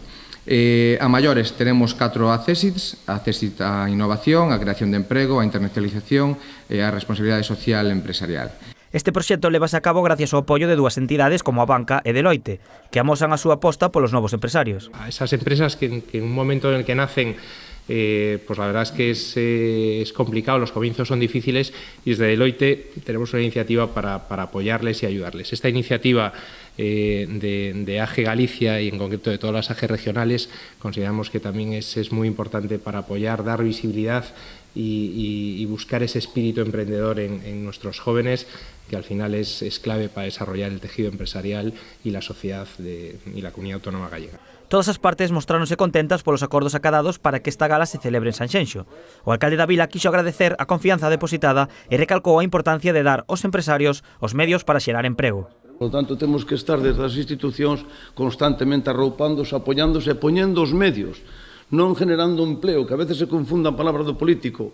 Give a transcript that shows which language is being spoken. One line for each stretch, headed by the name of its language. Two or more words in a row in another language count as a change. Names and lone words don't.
Galician: A maiores teremos 4 accessits, a accessit á innovación, a creación de emprego, a internacionalización e a responsabilidade social empresarial. Este proxecto levase a cabo gracias ao apoio de 2 entidades como a Banca e Deloitte, que amosan a súa aposta polos novos empresarios.
Spanish: A esas empresas que en un momento en el que nacen, pues la verdad es que es complicado, los comienzos son difíciles y desde Deloitte tenemos una iniciativa para apoyarles y ayudarles. Esta iniciativa de AGE Galicia y en concreto de todas las AGE regionales consideramos que también es muy importante para apoyar, dar visibilidad y buscar ese espíritu emprendedor en nuestros jóvenes, que al final es clave para desarrollar el tejido empresarial y la sociedad y la comunidad autónoma gallega.
Galician: Todas as partes mostráronse contentas polos acordos acadados para que esta gala se celebre en Sanxenxo. O alcalde da vila quixo agradecer a confianza depositada e recalcou a importancia de dar aos empresarios os medios para xerar emprego.
Spanish: Por lo tanto,
Galician: temos que estar desde as institucións constantemente arroupándose, apoiándose e poñendo os medios, non
Spanish: generando empleo,
Galician: que a veces se confundan palabras do político.